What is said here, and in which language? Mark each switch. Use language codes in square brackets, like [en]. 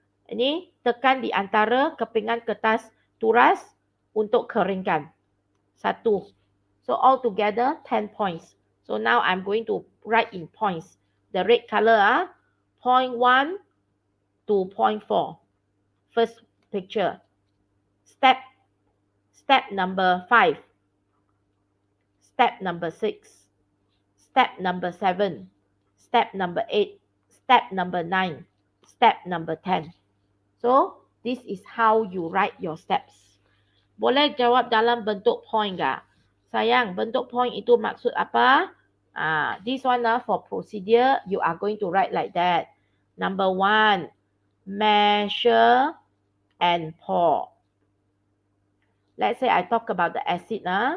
[ms] Ini tekan di antara kepingan kertas turas untuk keringkan. [en] 1. So all together 10 points. So now I'm going to write in points. The red color point 1 to point 4. First picture. Step number 5. Step number 6. Step number 7. Step number 8. Step number 9. Step number 10. So, this is how you write your steps. [ms] Boleh jawab dalam bentuk point tak? Sayang, bentuk point itu maksud apa? [en] This one for procedure, you are going to write like that. Number 1, measure and pour. Let's say I talk about the acid.